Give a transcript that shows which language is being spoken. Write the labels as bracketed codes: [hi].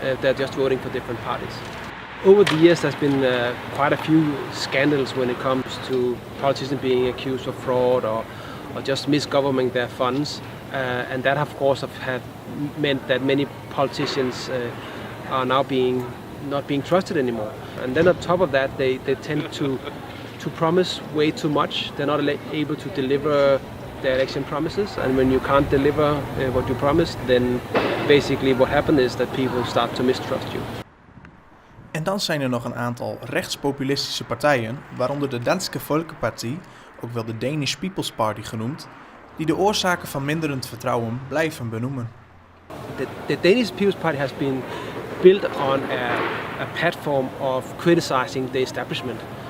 [en] They're just voting for different parties. Over the years there's been quite a few scandals when it comes to politicians being accused of fraud or just misgovernment their funds, and that of course have meant that many politicians are now not being trusted anymore. And then on top of that, they tend to promise way too much. They're not able to deliver their election promises, and when you can't deliver what you promised, then basically what happens is that people start to mistrust you. [nl] En dan zijn er nog een aantal rechtspopulistische partijen, waaronder de Danske Folkeparti, ook wel de Danish People's Party genoemd, die de oorzaken van minderend vertrouwen blijven benoemen. [en] The Danish People's Party has been built on a platform of criticizing the establishment.